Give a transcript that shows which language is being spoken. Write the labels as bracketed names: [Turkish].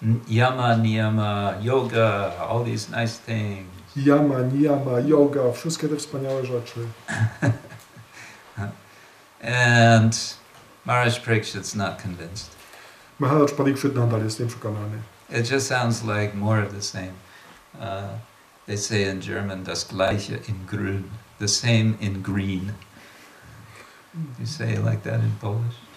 [English] Yama, niyama, yoga, all these nice things. [Polish] Yama, niyama, yoga, wszystkie te wspaniałe rzeczy. [English] And Maharaj Parikshit's not convinced. [Polish] Maharaj Parikshit nadal jest nieprzekonany. [English] It just sounds like more of the same. They say in German, [German] das Gleiche in grün, [English] the same in green. You say it like that in Polish?